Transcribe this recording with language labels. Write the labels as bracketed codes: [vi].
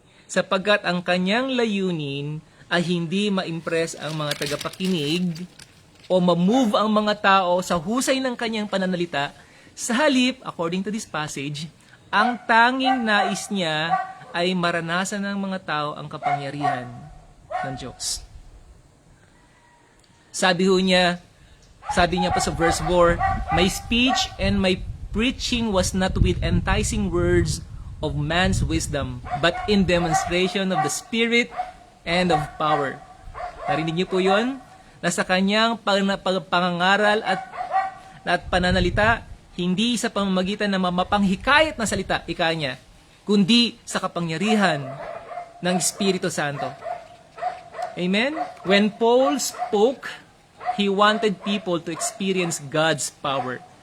[tl] sapagkat ang kanyang layunin ay hindi ma-impress ang mga tagapakinig o ma-move ang mga tao sa husay ng kanyang pananalita. Sa halip, [en] according to this passage, [tl] ang tanging nais niya ay maranasan ng mga tao ang kapangyarihan ng Diyos. Sabi niya pa sa verse 4, [en] "My speech and my preaching was not with enticing words of man's wisdom, but in demonstration of the Spirit and of power." [tl] Narinig niyo po yun? Nasa kanyang pangangaral at pananalita, hindi sa pamamagitan ng mapanghikayat na salita, ika niya, kundi sa kapangyarihan ng Espiritu Santo. Amen? [en] When Paul spoke, he wanted people to experience God's power.